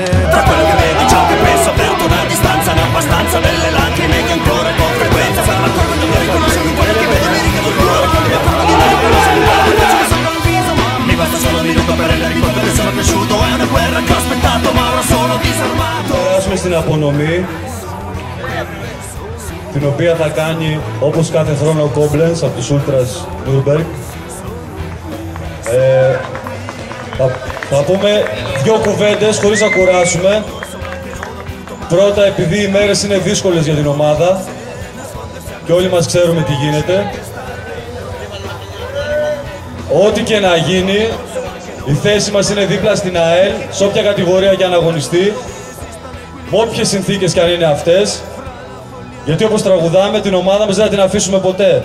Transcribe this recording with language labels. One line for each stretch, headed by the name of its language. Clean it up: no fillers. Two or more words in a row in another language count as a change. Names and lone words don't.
Italian: Tra quello che vedi, ciò che penso, aperto una distanza, ne ho abbastanza delle lacrime che ancora con frequenza per la cosa non riconosco più quello che vedo, mi richiamo il cuore quando mi parla di me, riconosco il cuore che ci sopra il viso, ma mi basta solo un minuto per rendere conto che sono cresciuto. È una guerra che ho aspettato, ma ora sono disarmato.
Greek: Περάσουμε στην απονομή, την οποία θα κάνει όπως κάθε χρόνο ο Koblenz από τους Ultras Nürnberg. Θα πούμε δύο κουβέντες χωρίς να κουράσουμε. Πρώτα, επειδή οι μέρες είναι δύσκολες για την ομάδα και όλοι μας ξέρουμε τι γίνεται, ό,τι και να γίνει, η θέση μας είναι δίπλα στην ΑΕΛ, σε όποια κατηγορία και αν αγωνιστεί, με όποιες συνθήκες και αν είναι αυτές, γιατί όπως τραγουδάμε, την ομάδα μας δεν θα την αφήσουμε ποτέ.